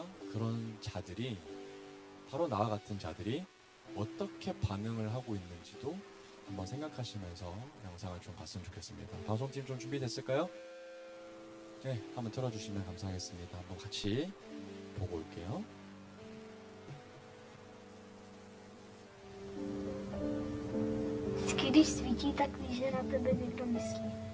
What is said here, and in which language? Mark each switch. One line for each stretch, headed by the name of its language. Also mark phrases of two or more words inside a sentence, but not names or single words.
Korean: 그런 자들이 바로 나와 같은 자들이 어떻게 반응을 하고 있는지도 한번 생각하시면서 영상을 좀 봤으면 좋겠습니다. 방송팀 좀 준비됐을까요? 네, 한번 틀어주시면 감사하겠습니다. 한번 같이 보고 올게요.
Czech: Vždycky, když svítí, tak víš, že na tebe někdo myslí.